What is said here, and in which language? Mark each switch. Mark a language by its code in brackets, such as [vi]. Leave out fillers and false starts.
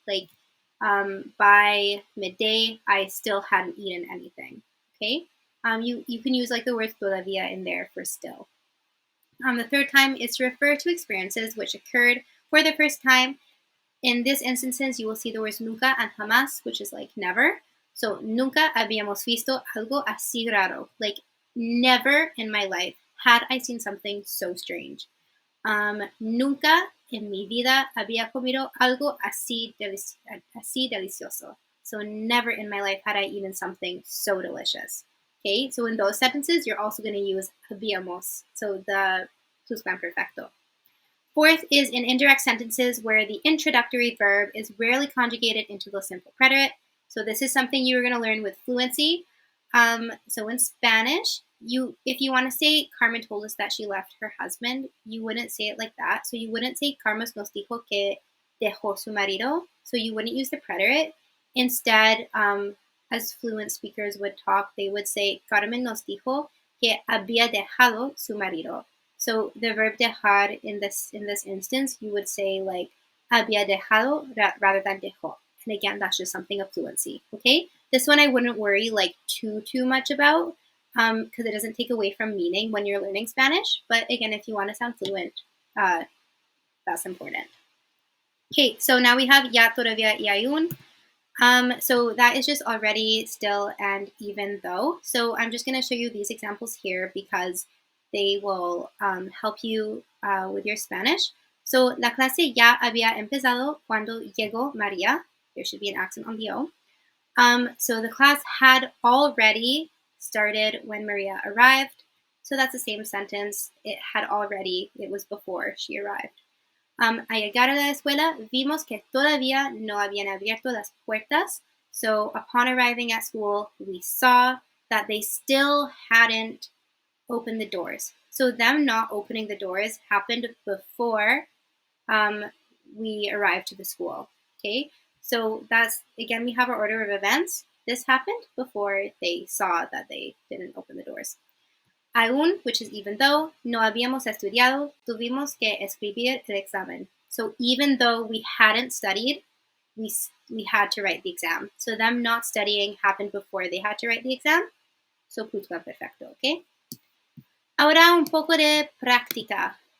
[en] Like by midday, I still hadn't eaten anything. Okay? You can use like the word todavía in there for still. The third time is to refer to experiences which occurred for the first time. In these instances, you will see the words nunca and jamás, which is like never. [es] So, nunca habíamos visto algo así raro. [en] Like, never in my life had I seen something so strange. [es] Nunca en mi vida había comido algo así delicioso. [en] So, never in my life had I eaten something so delicious. Okay, so in those sentences, you're also going to use habíamos, so the pluscuamperfecto. Fourth is in indirect sentences where the introductory verb is rarely conjugated into the simple preterite. So this is something you're going to learn with fluency. So in Spanish, if you want to say Carmen told us that she left her husband, you wouldn't say it like that. So you wouldn't say [es] Carmen nos dijo que dejó su marido. [en] So you wouldn't use the preterite. Instead, as fluent speakers would talk, they would say [es] Carmen nos dijo que había dejado su marido. [en] So the verb dejar in this instance, you would say like [es] había dejado [en] rather than dejó. And again, that's just something of fluency. Okay, this one I wouldn't worry like too much about because it doesn't take away from meaning when you're learning Spanish. But again, if you want to sound fluent, that's important. Okay, so now we have ya, todavía, y aún. So that is just already, still, and even though. So I'm just going to show you these examples here because they will help you with your Spanish. [es] So la clase ya había empezado cuando llegó María. [en] There should be an accent on the O. So the class had already started when Maria arrived. So that's the same sentence. It was before she arrived. [es] Al llegar a la escuela, vimos que todavía no habían abierto las puertas. [en] So upon arriving at school, we saw that they still hadn't opened the doors. So them not opening the doors happened before we arrived to the school. Okay, so that's, again, we have our order of events. This happened before they saw that they didn't open the doors. [es] Aún, [en] which is even though, [es] no habíamos estudiado, tuvimos que escribir el examen. [en] So even though we hadn't studied, we had to write the exam. So them not studying happened before they had to write the exam. So Pluscuamperfecto, ¿ok? [es] Ahora un poco de práctica.